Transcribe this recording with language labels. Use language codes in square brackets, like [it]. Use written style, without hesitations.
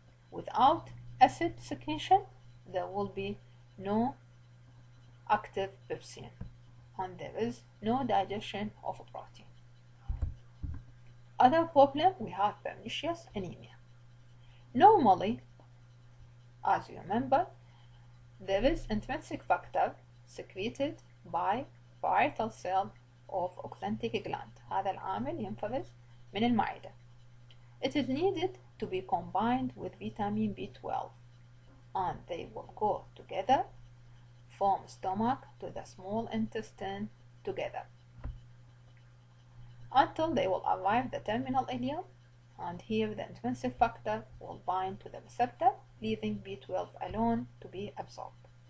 [en] Without acid secretion, there will be no active pepsin, and there is no digestion of protein. Other problem, we have pernicious anemia. Normally, as you remember, there is intrinsic factor secreted by parietal cell of oxantic gland. [ar] هذا العامل ينفرز من المعدة. [en] It is needed to be combined with vitamin B12, and they will go together from stomach to the small intestine together until they will arrive the terminal ileum, and here the intrinsic factor will bind to the receptor, leaving B12 alone to be absorbed.